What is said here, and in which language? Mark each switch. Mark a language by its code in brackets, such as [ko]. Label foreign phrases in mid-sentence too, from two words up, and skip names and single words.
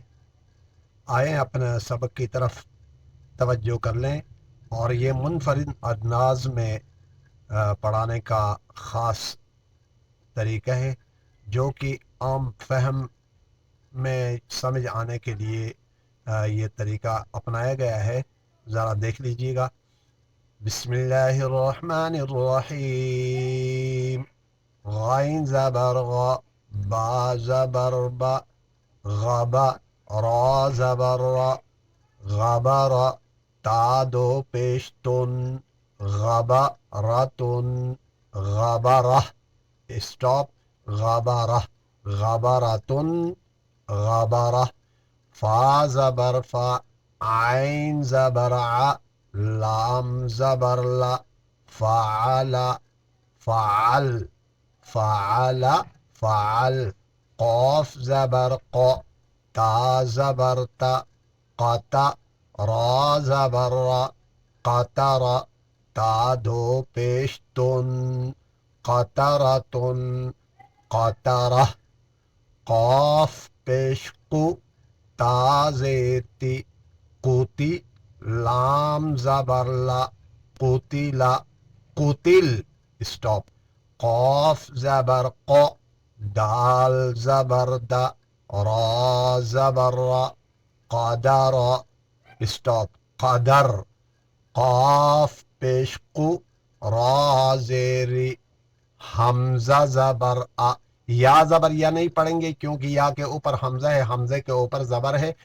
[ur] آئیں اپنے سبق کی طرف توجہ کر لیں، اور یہ منفرد انداز میں پڑھانے کا خاص طریقہ ہے جو کہ عام فہم میں سمجھ آنے کے لیے یہ طریقہ اپنایا گیا ہے۔ ذرا دیکھ لیجیے گا۔ [ar] بسم اللہ الرحمن الرحیم۔ [ur] غائن زبر غا، با زبر با، غبا، را زبر را، غبر، تا دو پیش تن، غبرتن، غبرہ، اسٹاپ، غبرہ، غبرتن، غبرہ، فا زبر فا، عین زبر ع، لام زبر لا، فعل، فعل، فعل، فعل، قاف زبر قا، تا زبر تا، قطع، را زبر را، قطر، تا دو پیش تن، قطرتن، قطرہ، قاف پیش قو، تا زیر تی، قوتی، لام زبر لا، قتلا، قتل، اسٹاپ، قاف زبر قا، دال زبر دا، را زبر را، قدر، اسٹاپ، قدر، قاف پیش قو، را زیری، حمزہ زبر آ، یا زبر یا نہیں پڑھیں گے کیونکہ یا کے اوپر حمزہ ہے، حمزے کے اوپر زبر ہے۔